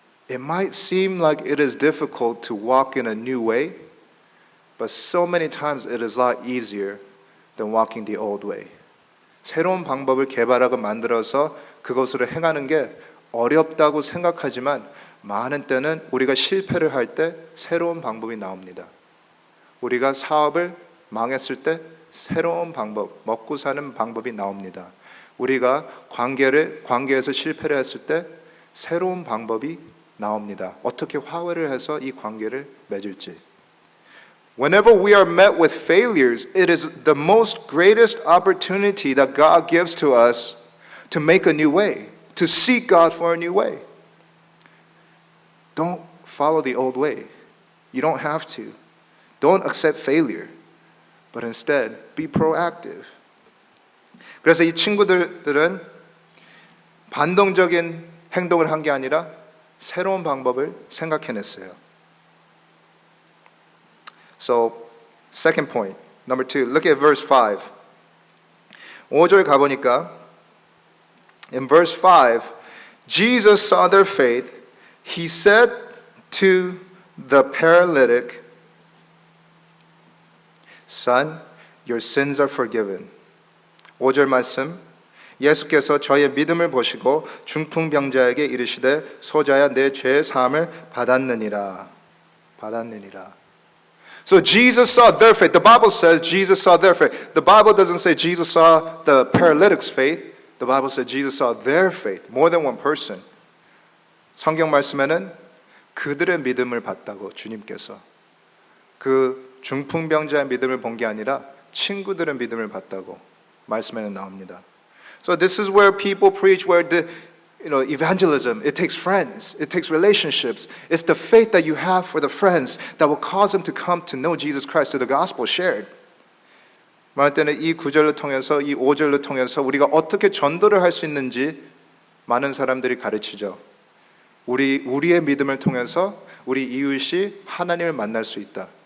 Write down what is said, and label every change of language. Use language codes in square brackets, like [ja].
[en] It might seem like it is difficult to walk in a new way, but so many times it is a lot easier than walking the old way. [ko] 새로운 방법을 개발하고 만들어서 그것으로 행하는 게 어렵다고 생각하지만 많은 때는 우리가 실패를 할 때 새로운 방법이 나옵니다. 우리가 사업을 망했을 때 새로운 방법, 먹고 사는 방법이 나옵니다. 우리가 관계에서 실패를 했을 때 새로운 방법이 나옵니다. 어떻게 화해를 해서 이 관계를 맺을지. [en] Whenever we are met with failures, it is the most greatest opportunity that God gives to us to make a new way, to seek God for a new way. Don't follow the old way. You don't have to. Don't accept failure, but instead be proactive. [ko] 그래서 이 친구들은 반동적인 행동을 한 게 아니라 새로운 방법을 생각해냈어요. [en] So, second point, number 2, look at verse 5. [ko] 5절 가보니까 [en] in verse 5, Jesus saw their faith. He said to the paralytic, Son, your sins are forgiven. [ko] 5절 말씀, 예수께서 저의 믿음을 보시고 중풍병자에게 이르시되 소자야 내 죄의 사함을 받았느니라. [en] So Jesus saw their faith. The Bible says Jesus saw their faith. The Bible doesn't say Jesus saw the paralytic's faith. The Bible says Jesus saw their faith. More than one person. [ko] 성경 말씀에는 그들의 믿음을 봤다고 주님께서. 그 중풍병자의 믿음을 본 게 아니라 친구들의 믿음을 봤다고 말씀에는 나옵니다. [en] So this is where people preach, where evangelism, it takes friends, it takes relationships. It's the faith that you have for the friends that will cause them to come to know Jesus Christ through the gospel shared. [ko] 많을 때는 이 구절을 통해서, 이 5절을 통해서 우리가 어떻게 전도를 할 수 있는지 많은 사람들이 가르치죠. 우리의 믿음을 통해서 우리 이웃이 하나님을 만날 수 있다.